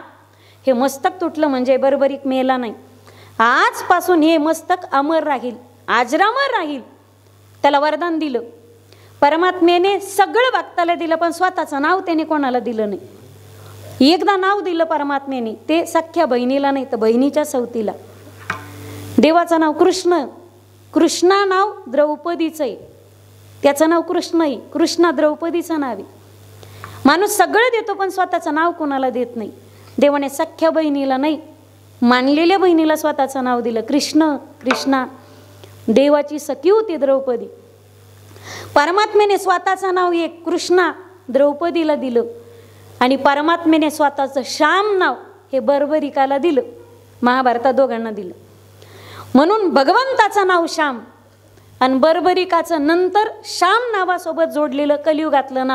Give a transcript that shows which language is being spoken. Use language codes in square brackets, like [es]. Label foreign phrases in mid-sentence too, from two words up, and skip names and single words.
[mr] हे मस्तक तुटलं म्हणजे बर्बरीक मेला नाही. आजपासून हे मस्तक अमर राहील, अजरामर राहील. त्याला वरदान दिलं परमात्म्याने, सगळं भक्ताला दिलं, पण स्वतःचं नाव त्याने कोणाला दिलं नाही. एकदा नाव दिलं परमात्म्याने, ते सख्या बहिणीला नाही तर बहिणीच्या सवतीला. देवाचं नाव कृष्ण, कृष्णा नाव द्रौपदीचं आहे, त्याचं नाव कृष्ण आहे. कृष्णा द्रौपदीचं नाव आहे. माणूस सगळं देतो पण स्वतःचं नाव कोणाला देत नाही. देवाने सख्या बहिणीला नाही, मानलेल्या बहिणीला स्वतःचं नाव दिलं, कृष्ण. कृष्णा देवाची सखी होती द्रौपदी. परमात्म्याने स्वतःचं नाव एक कृष्णा द्रौपदीला दिलं आणि परमात्म्याने स्वतःचं श्याम नाव हे बर्बरिकाला दिलं. महाभारतात दोघांना दिलं. म्हणून भगवंताचं नाव श्याम आणि बर्बरिकाचं नंतर श्याम नावासोबत जोडलेलं कलियुगातलं नाव.